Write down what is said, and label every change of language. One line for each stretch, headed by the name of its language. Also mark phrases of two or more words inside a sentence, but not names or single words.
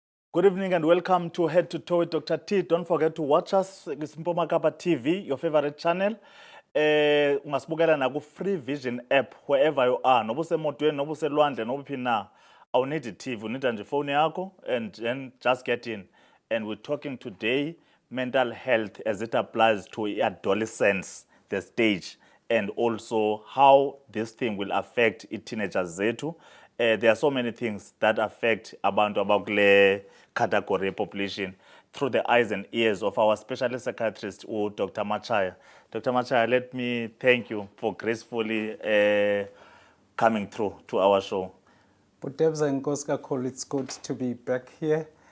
English: Good evening and welcome to Head to Toe with Dr. T. Don't forget to watch us Mpoma Kapa TV, your favorite channel.
North Ndebele: Ungasibukela na ku Free Vision app
English: wherever you are.
North Ndebele: Nobu semotweni, nobu selwandle, nobu phi na. Awu
English: need a TV,
North Ndebele: unida nje phone yakho
English: and then just get in. And we're talking today mental health as it applies to adolescence, the stage, and also how this thing will affect teenagers zethu. There are so many things that affect
North Ndebele: abantu abakule
English: category population through the eyes and ears of our specialist psychiatrist, Dr. Machaya. Dr. Machaya, let me thank you for gracefully coming through to our show. But Debs and Koska call it's good to be back here.